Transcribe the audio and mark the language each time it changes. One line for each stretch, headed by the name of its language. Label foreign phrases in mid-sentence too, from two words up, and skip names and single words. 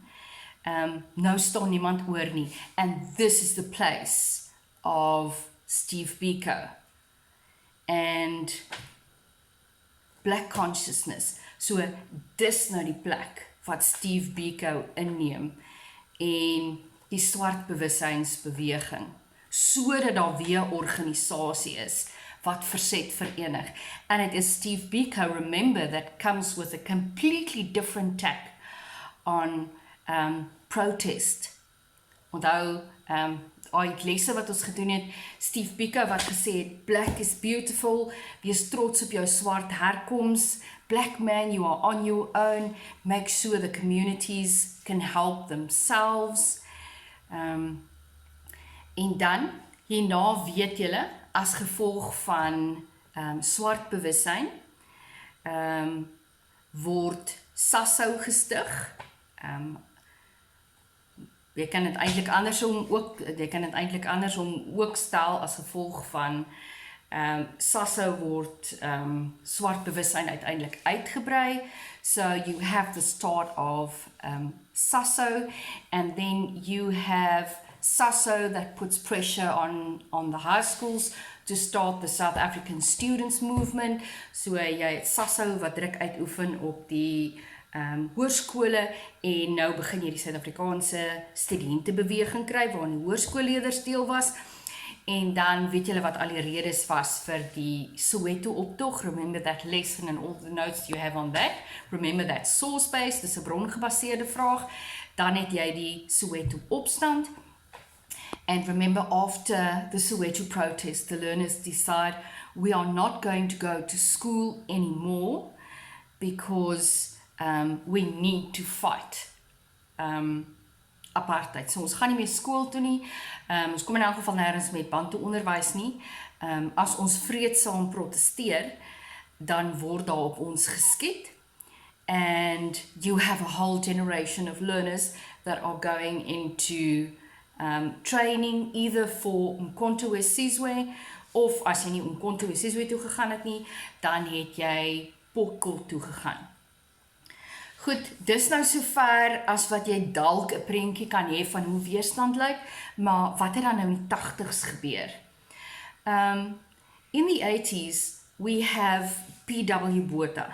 Afrikaans: Nou staan niemand oor nie.
English: And this is the place of Steve Biko and black consciousness.
Afrikaans: So dis nou die plek wat Steve Biko inneem en die swart bewussynsbeweging sodat daar weer 'n organisasie is wat verset verenig.
English: And it is Steve Biko, remember, that comes with a completely different tack on protest.
Afrikaans: Onthou, uit lesse wat ons gedoen het, Steve Biko wat gesê het,
English: black is beautiful,
Afrikaans: wees trots op jou swart herkoms,
English: black man, you are on your own, make sure the communities can help themselves.
Afrikaans: En dan, hierna weet julle, as gevolg van swart bewussyn, word SASO gestig. Jy kan dit eintlik andersom ook stel as gevolg van SASO word swart bewussyn uiteindelik uitgebrei.
English: So you have the start of SASO, and then you have SASO that puts pressure on the high schools to start the South African students movement.
Afrikaans: So jy het SASO wat druk uitoefen op die hoërskole, en nou begin jy die Suid-Afrikaanse studentebeweging kry, waarin die hoërskoolleerders deel was, en dan weet julle wat al die redes was vir die Soweto optog.
English: Remember that lesson and all the notes you have on that. Remember that source base,
Afrikaans: dis 'n brongebaseerde vraag. Dan het jy die Soweto opstand.
English: And remember, after the Soweto protest, the learners decide we are not going to go to school anymore because we need to fight apartheid.
Afrikaans: So ons gaan nie meer skool toe nie, ons kom in elk geval nêrens met Bantu onderwys nie. As ons vreedsaam protesteer, dan word daar op ons geskiet.
English: And you have a whole generation of learners that are going into training either for Umkhonto we Sizwe,
Afrikaans: of as jy nie Umkhonto we Sizwe toe gegaan het nie, dan het jy Pokkel toe gegaan. Goed, dis nou sover as wat jy dalk 'n prentjie kan hê van hoe weerstand lyk, maar wat het dan nou in die 80s gebeur?
English: In the 80s, we have P.W. Botha.